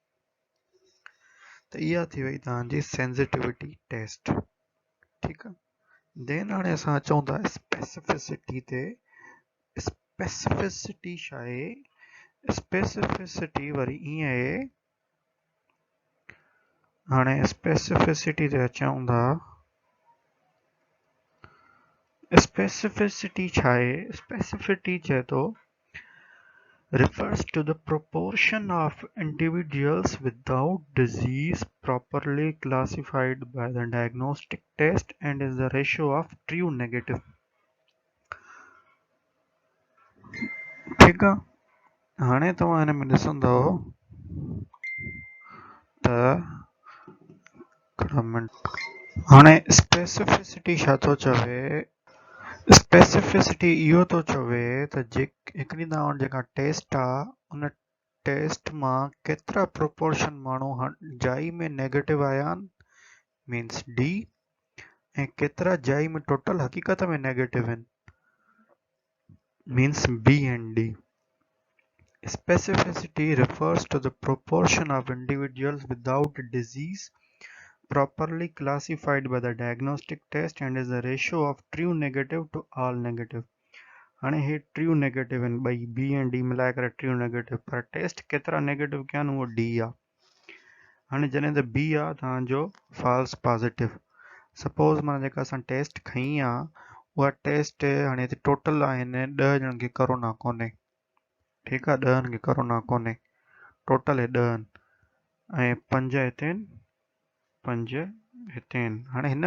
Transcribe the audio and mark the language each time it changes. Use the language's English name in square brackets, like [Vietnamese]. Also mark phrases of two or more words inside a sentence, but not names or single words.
[Sindhi] त इहा थी वई तव्हांजी [English] sensitivity test [Sindhi] ठीकु आहे देन हाणे असां अचूं था स्पेसिफिसिटी ते स्पेसिफिसिटी छा आहे स्पेसिफिसिटी वरी ईअं आहे हाणे स्पेसिफिसिटी ते अचूं था स्पेसिफिसिटी छा आहे स्पेसिफिसिटी चए थो [English] refers to the proportion of individuals without disease properly classified by the diagnostic test and is the ratio of true negative. [Hindi] ठीक है [Sindhi] हाणे तव्हां हिन में ॾिसंदव त हाणे स्पेसिफिसिटी छा थो चवे स्पेसिफिसिटी इहो थो चवे त हिकिड़ी तव्हां वटि जेका टेस्ट आहे उन टेस्ट मां केतिरा प्रोपोर्शन माण्हू जाइ में नेगेटिव आया आहिनि [English] means D [Sindhi] ऐं केतिरा जाइ में टोटल हक़ीक़त में नेगेटिव [English] आहिनि means B and D Specificity refers to the proportion of individuals without disease properly classified by the diagnostic test and is the ratio of true negative to all negative. [Sindhi] हाणे हे [English] true negative [Sindhi] आहिनि ॿई बी ऐं डी मिलाए करे [English] true negative [Sindhi] पर टेस्ट केतिरा नेगेटिव कया आहिनि उहो डी आहे हाणे जॾहिं त बी आहे तव्हांजो [English] false positive suppose [Sindhi] माना जेका असां टेस्ट खई आहे उहा टेस्ट हाणे हिते टोटल आहिनि 10 ॼणनि खे कोरोना कोन्हे ठीकु आहे 10 खे कोरोना कोन्हे टोटल हे 10 आहिनि ऐं 5 हिते आहिनि 5 हिते आहिनि हाणे हिन